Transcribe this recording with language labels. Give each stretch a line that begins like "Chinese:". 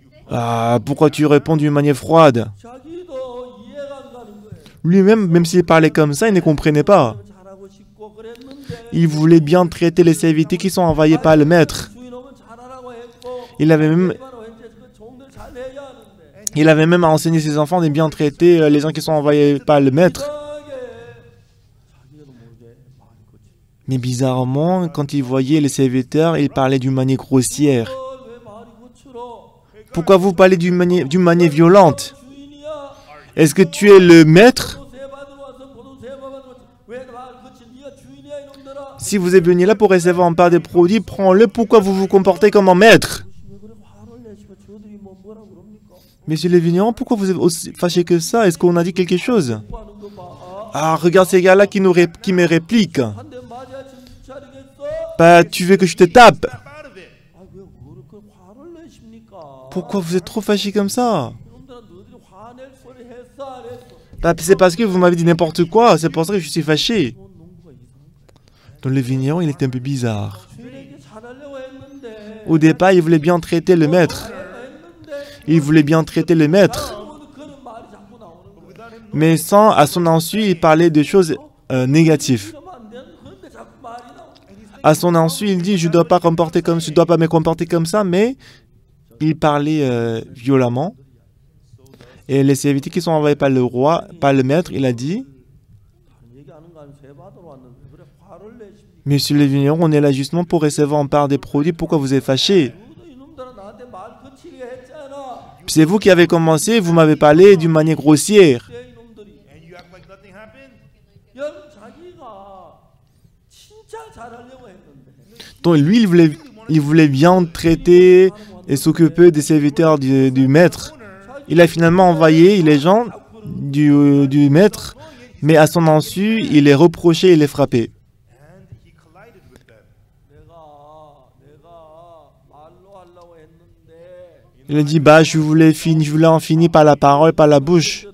French: Ah, pourquoi tu réponds d'une manière froide?
Korean: 자기도 이해가 안 가는 거예요.
French: Lui-même, même s'il parlait comme ça, il ne comprenait pas.
Korean: 잘하고 싶고 그랬는데
French: Il voulait bien traiter les serviteurs qui sont envoyés par le maître.
Korean: 주인 오면 잘하라고 했고
French: Il avait même,
Korean: 왠지 그 종들 잘 해야 하는데
French: il avait même enseigné ses enfants de bien traiter les gens qui sont envoyés par le maître.
Korean: 이상하게 자기도 모르게 말이 거치.
French: Mais bizarrement, quand il voyait les serviteurs, il parlait d'une manière grossière.
Korean: 왜 말이 거칠어?
French: Pourquoi vous parlez d'une manière violente?
Korean: 주인이야.
French: Est-ce que tu es le maître?
Korean: 포도 세 받으러 와서 포도 세 받으러 왔지. 왜 말 거칠? 네가 주인이야 이놈들아.
French: Si vous êtes venu là pour recevoir en part des produits, prends-le. Pourquoi vous vous comportez comme un maître?
Korean: 왜 그래 화를 내시고 저들이 뭐라 그럽니까?
French: Monsieur le vigneron, pourquoi vous êtes aussi fâché que ça? Est-ce qu'on a dit quelque chose?
Korean: 하는 거 봐.
French: Ah, regarde ces gars-là qui me répliquent.
Korean: 한 대 맞아야 정신 차리겠어?
French: Bah, tu veux que je te tape?
Korean: 아, 왜 그렇게 화를 내십니까?
French: Pourquoi vous êtes trop fâché comme ça?
Korean: 이놈들아 너희들이 화낼 소리 했어 안 했어?
French: Bah, c'est parce que vous m'avez dit n'importe quoi. C'est pour ça que je suis fâché.
Korean: 넌 농부가 이상한 거야.
French: Donc le vigneron, il était un peu bizarre.
Korean: 주인에게 잘하려고 했는데
French: Au départ, il voulait bien traiter le maître. Il voulait bien traiter le maître.
Korean: 그런 말이 자꾸 나오는 거야.
French: Mais à son insu, il parlait de choses négatives.
Korean: 그러면 안 되는 그런데 자꾸 말이 나와.
French: À son insu, il dit, je dois pas dois me comporter comme ça, mais il parlait violemment. Et les serviteurs qui sont envoyés par le roi, par le maître, il a dit,
Korean: 얘기하는 거 아니면 세 받으러 왔는데 그래 화를 내십니까?
French: Monsieur le vigneron, on est là justement pour recevoir en part des produits, pourquoi vous êtes fâché?
Korean: 너도 이놈들아 나한테 말 거칠게 했잖아.
French: C'est vous qui avez commencé, vous m'avez parlé d'une manière grossière.
Korean: 내 이놈들이 여러분 자기가 진짜 잘하려고 했는데
French: Donc lui, il voulait bien traiter et s'occuper des serviteurs du maître. Il a finalement envoyé les gens du maître, mais à son insu, il les reprochait et les frappait.
English: And he collided with them.
Korean: 내가 말로 하려고 했는데
French: Il a dit, bah, je voulais en finir par la parole, par la bouche.